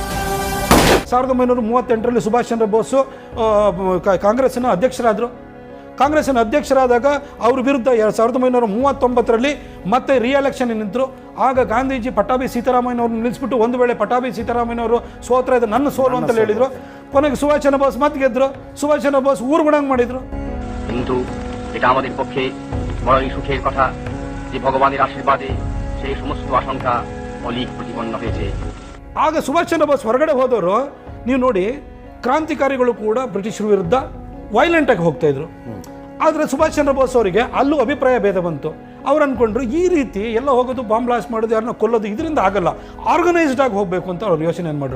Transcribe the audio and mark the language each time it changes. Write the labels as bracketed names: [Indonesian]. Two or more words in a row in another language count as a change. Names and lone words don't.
[Kannada] 1938ರಲ್ಲಿ ಸುಭಾಷ್ ಚಂದ್ರ ಬೋಸ್ ಕಾಂಗ್ರೆಸ್ನ ಅಧ್ಯಕ್ಷರಾದರು. ಕಾಂಗ್ರೆಸ್ನ ಅಧ್ಯಕ್ಷರಾದಾಗ ಅವ್ರ ವಿರುದ್ಧ 1939ರಲ್ಲಿ ಮತ್ತೆ ರಿಎಲೆಕ್ಷನ್ ನಿಂತರು. ಆಗ ಗಾಂಧೀಜಿ ಪಟ್ಟಾಭಿ ಸೀತಾರಾಮಯ್ಯನವ್ರನ್ನ ನಿಲ್ಲಿಸ್ಬಿಟ್ಟು, ಒಂದು ವೇಳೆ ಪಟ್ಟಾಭಿ ಸೀತಾರಾಮಯ್ಯನವರು ಸೋತ್ರ ಇದು ನನ್ನ ಸೋಲು ಅಂತ ಹೇಳಿದ್ರು. ಕೊನೆಗೆ ಸುಭಾಷ್ ಚಂದ್ರ ಬೋಸ್ ಮತ್ತೆ ಗೆದ್ರು. সুভাষ চন্দ্র বোস ಊರುಗುಣಂಗ್ ಮಾಡಿದ್ರು. [Bangla] কিন্তু এটা আমাদের পক্ষে বড়ই সুখের কথা যে ভগবানের আশীর্বাদে সেই সমস্ত আশঙ্কা অলিক প্রতিপন্ন হয়েছে. [Kannada] ಆಗ ಸುಭಾಷ್ ಚಂದ್ರ ಬೋಸ್ ಹೊರಗಡೆ ಹೋದವರು ನೀವು ನೋಡಿ, ಕ್ರಾಂತಿಕಾರಿಗಳು ಕೂಡ ಬ್ರಿಟಿಷರ ವಿರುದ್ಧ ವೈಲೆಂಟ್ ಆಗಿ ಹೋಗ್ತಾ ಇದ್ರು. ಆದರೆ ಸುಭಾಷ್ ಚಂದ್ರ ಬೋಸ್ ಅವರಿಗೆ ಅಲ್ಲೂ ಅಭಿಪ್ರಾಯ ಭೇದ ಬಂತು. ಅವ್ರು ಅಂದ್ಕೊಂಡ್ರು ಈ ರೀತಿ ಎಲ್ಲ ಹೋಗೋದು, [English] bomb blast [Kannada] ಮಾಡೋದು, ಯಾರನ್ನ ಕೊಲ್ಲೋದು, ಇದರಿಂದ ಆಗಲ್ಲ, ಆರ್ಗನೈಸ್ಡ್ ಆಗಿ ಹೋಗಬೇಕು ಅಂತ ಅವ್ರು ಯೋಚನೆ ಮಾಡಿದ್ರು.